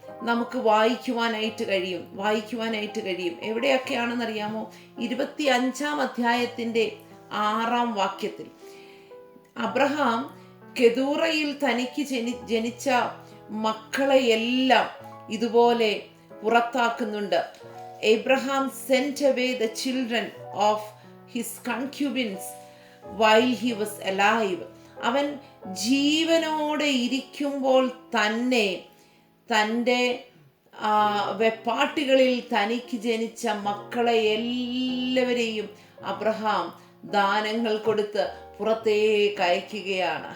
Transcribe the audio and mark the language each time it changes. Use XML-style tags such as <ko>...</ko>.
<ml>നമുക്ക് വായിക്കുവാനായിട്ട് കഴിയും. എവിടെയൊക്കെയാണെന്നറിയാമോ? 25 അധ്യായത്തിൻ്റെ 6 വാക്യത്തിൽ അബ്രഹാം കെതൂറയിൽ തനിക്ക് ജനിച്ച മക്കളെയെല്ലാം ഇതുപോലെ പുറത്താക്കുന്നുണ്ട്.</ml> <en>Abraham sent away the children of his concubines while he was alive.</en> <ml>അവൻ ജീവനോടെ ഇരിക്കുമ്പോൾ തന്നെ തൻ്റെ വെപ്പാട്ടികളിൽ തനിക്ക് ജനിച്ച മക്കളെ എല്ലാവരെയും അബ്രഹാം ദാനങ്ങൾ കൊടുത്ത് പുറത്തേക്ക് അയക്കുകയാണ്.</ml>